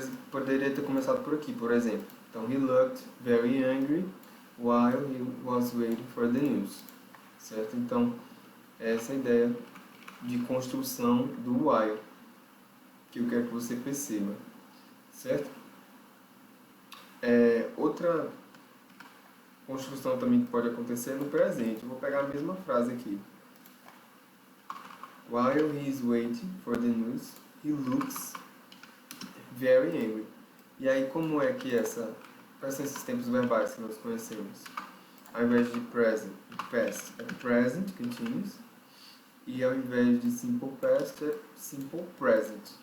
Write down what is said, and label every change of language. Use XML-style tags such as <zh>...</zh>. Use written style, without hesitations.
<pt>Poderia ter começado por aqui, por exemplo.</pt> <en>Então, he looked very angry while he was waiting for the news.</en> <pt>Certo? Então, essa é a ideia de construção do while, que eu quero que você perceba. Certo? Outra construção também que pode acontecer no presente. Eu vou pegar a mesma frase aqui.</pt> <en>While he is waiting for the news, he looks very angry.</en> <pt>E aí, como é que quais são esses tempos verbais que nós conhecemos? Ao invés de present, past é present, continuous. E ao invés de simple past é simple present.</pt>